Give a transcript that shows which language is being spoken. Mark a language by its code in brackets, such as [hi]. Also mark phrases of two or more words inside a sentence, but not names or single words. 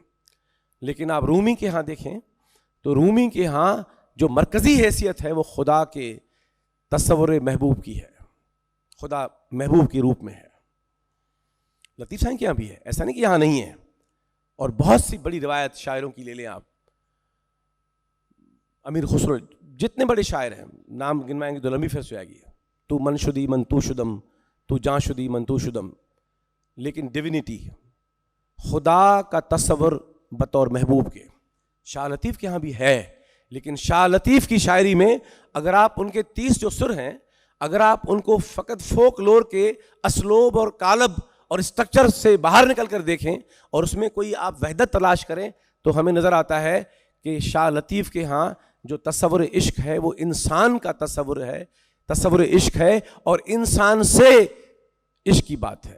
[ur] لیکن آپ رومی کے ہاں دیکھیں تو رومی کے ہاں جو مرکزی حیثیت ہے وہ خدا کے تصور محبوب کی ہے، خدا محبوب کے روپ میں ہے. لطیف سائیں کے یہاں بھی ہے، ایسا نہیں کہ یہاں نہیں ہے. اور بہت سی بڑی روایت شاعروں کی لے لیں آپ، امیر خسرو، جتنے بڑے شاعر ہیں، نام گنوائیں گے تو لمبی فہرست ہو جائے گی. [fa] تو من شدی من تو شدم، تو جان شدی من تو شدم. [ur] لیکن ڈیوینٹی، خدا کا تصور بطور محبوب کے شاہ لطیف کے ہاں بھی ہے. لیکن شاہ لطیف کی شاعری میں اگر آپ ان کے 30 جو سر ہیں، اگر آپ ان کو فقط [en] folk lore [ur] کے اسلوب اور قالب اور اسٹرکچر سے باہر نکل کر دیکھیں اور اس میں کوئی آپ وحدت تلاش کریں، تو ہمیں نظر آتا ہے کہ شاہ لطیف کے ہاں جو تصور عشق ہے وہ انسان کا تصور ہے، تصور عشق ہے، اور انسان سے عشق کی بات ہے.